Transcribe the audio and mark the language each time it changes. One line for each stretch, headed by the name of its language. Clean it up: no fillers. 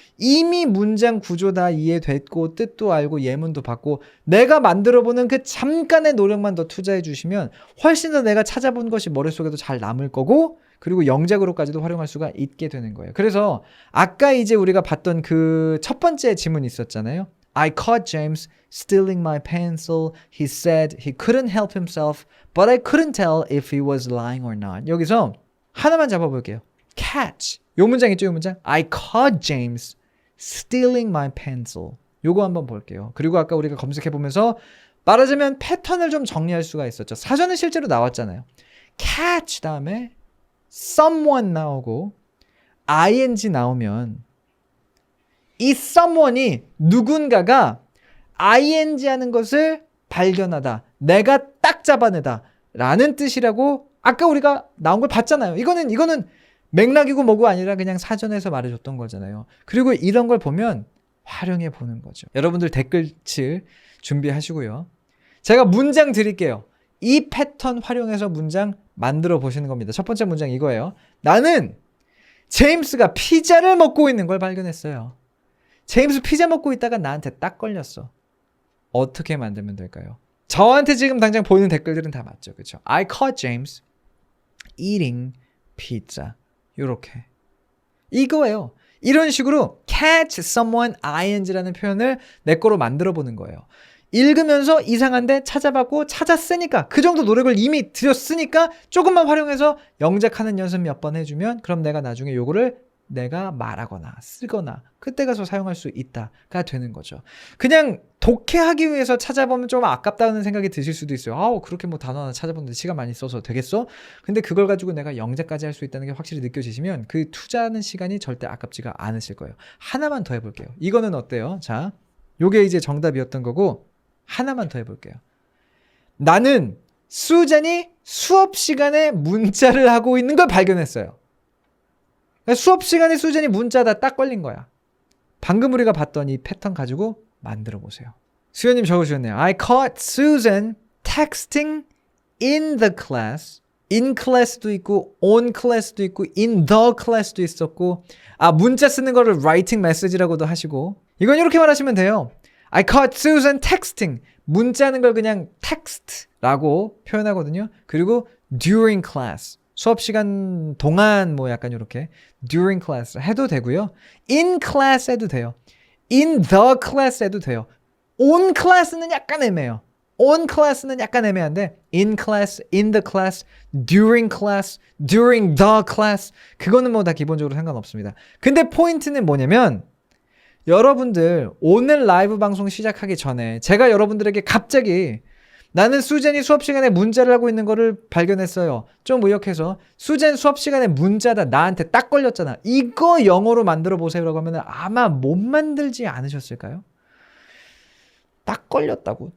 Korean: 이미 문장 구조 다 이해됐고 뜻도 알고 예문도 받고 내가 만들어보는 그 잠깐의 노력만 더 투자해 주시면 훨씬 더 내가 찾아본 것이 머릿속에도 잘 남을 거고 그리고 영작으로까지도 활용할 수가 있게 되는 거예요. 그래서 아까 이제 우리가 봤던 그 첫 번째 지문이 있었잖아요.
English: I caught James stealing my pencil. He said he couldn't help himself, but I couldn't tell if he was lying or not.
Korean: 여기서 하나만 잡아볼게요. catch. 요 문장 있죠, 요 문장?
English: I caught James stealing my pencil.
Korean: 요거 한번 볼게요. 그리고 아까 우리가 검색해보면서 말하자면 패턴을 좀 정리할 수가 있었죠. 사전에 실제로 나왔잖아요. catch 다음에 someone 나오고 ing 나오면 이 someone이 누군가가 ing 하는 것을 발견하다. 내가 딱 잡아내다. 라는 뜻이라고 아까 우리가 나온 걸 봤잖아요. 이거는 맥락이고 뭐고 아니라 그냥 사전에서 말해줬던 거잖아요. 그리고 이런 걸 보면 활용해 보는 거죠. 여러분들 댓글칠 준비하시고요. 제가 문장 드릴게요. 이 패턴 활용해서 문장 만들어 보시는 겁니다. 첫 번째 문장 이거예요. 나는 제임스가 피자를 먹고 있는 걸 발견했어요. 제임스 피자 먹고 있다가 나한테 딱 걸렸어. 어떻게 만들면 될까요? 저한테 지금 당장 보이는 댓글들은 다 맞죠. 그렇죠?
English: I caught James eating pizza.
Korean: 요렇게. 이거예요. 이런 식으로
English: catch someone ing
Korean: 라는 표현을 내 거로 만들어 보는 거예요. 읽으면서 이상한데 찾아봤고 찾았으니까 그 정도 노력을 이미 들였으니까 조금만 활용해서 영작하는 연습 몇 번 해주면 그럼 내가 나중에 요거를 내가 말하거나 쓰거나 그때 가서 사용할 수 있다가 되는 거죠. 그냥 독해하기 위해서 찾아보면 좀 아깝다는 생각이 드실 수도 있어요. 아우 그렇게 뭐 단어 하나 찾아보는데 시간 많이 써서 되겠어? 근데 그걸 가지고 내가 영작까지 할 수 있다는 게 확실히 느껴지시면 그 투자하는 시간이 절대 아깝지가 않으실 거예요. 하나만 더 해볼게요. 이거는 어때요? 자, 요게 이제 정답이었던 거고 하나만 더 해볼게요. 나는 수잔이 수업 시간에 문자를 하고 있는 걸 발견했어요. 수업 시간에 수잔이 문자다 딱 걸린 거야. 방금 우리가 봤던 이 패턴 가지고 만들어 보세요. 수연님 적으셨네요.
English: I caught Susan texting in the class.
Korean: in class도 있고 on class도 있고 in the class도 있었고 문자 쓰는 거를
English: writing message
Korean: 라고도 하시고 이건 이렇게 말하시면 돼요.
English: I caught Susan texting.
Korean: 문자는 걸 그냥 text라고 표현하거든요. 그리고
English: during class.
Korean: 수업 시간 동안 뭐 약간 이렇게
English: during class
Korean: 해도 되고요.
English: in class
Korean: 해도 돼요.
English: in the class
Korean: 해도 돼요. on class는 약간 애매해요. on class는 약간 애매한데
English: in class, in the class,
Korean: during class, during the class 그거는 뭐 다 기본적으로 상관없습니다. 근데 포인트는 뭐냐면 여러분들 오늘 라이브 방송 시작하기 전에 제가 여러분들에게 갑자기 나는 수젠이 수업 시간에 문자를 하고 있는 거를 발견했어요. 좀 의역해서 수젠 수업 시간에 문자다 나한테 딱 걸렸잖아. 이거 영어로 만들어 보세요라고 하면 아마 못 만들지 않으셨을까요? 딱 걸렸다고?